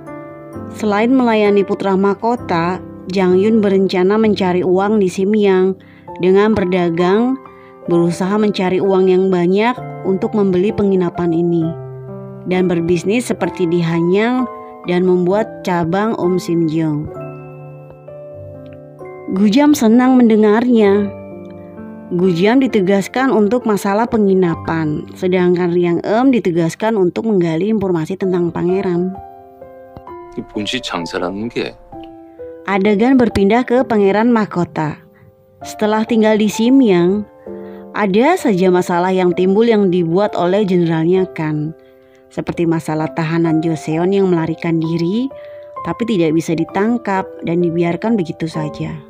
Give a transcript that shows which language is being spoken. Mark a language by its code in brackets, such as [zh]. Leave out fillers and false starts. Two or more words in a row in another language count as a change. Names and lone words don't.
[id] Selain melayani putra mahkota, Jangyun berencana mencari uang di Simyang dengan berdagang, berusaha mencari uang yang banyak untuk membeli penginapan ini dan berbisnis seperti di Hanyang dan membuat cabang Simjeong. Gujam senang mendengarnya. Gujam ditugaskan untuk masalah penginapan, sedangkan Ryang ditugaskan untuk menggali informasi tentang pangeran. [ko] 본시 장사라는 게 [id] Adegan berpindah ke pangeran mahkota. Setelah tinggal di Simyang, ada saja masalah yang timbul yang dibuat oleh jenderalnya Kan. Seperti masalah tahanan Joseon yang melarikan diri, tapi tidak bisa ditangkap dan dibiarkan begitu saja.